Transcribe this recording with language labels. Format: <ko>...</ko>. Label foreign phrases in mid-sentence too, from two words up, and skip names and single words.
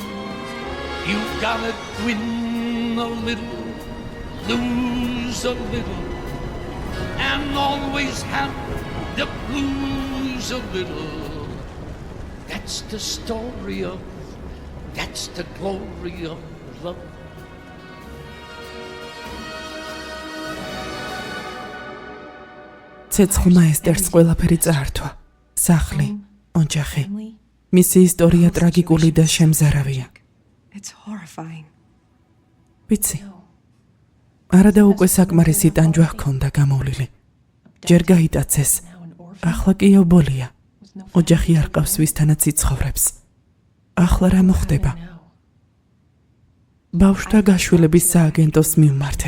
<en>You've got to win a little, lose a little, and always have the blues a little. That's the story of, that's the glory of love.</en> <ka>ცეცხლმა ესტერს ყველაფერი წაართვა. სახლი, ოჯახი. მისი ისტორია ტრაგიკული და შემზარავია.</ka> <en>It's horrifying.</en> <ka>ვიცი. არადა უკვე საკმარისი ტანჯვა ჰქონდა გამოვლილი. ჯერ გაიტაცეს. ახლა კი ობოლია. ოჯახი არ ყავს ვისთანაც იცხოვრებს. ახლა რა მოხდება? ბავშვთა გაშვილების სააგენტოს მივმართე.</ka>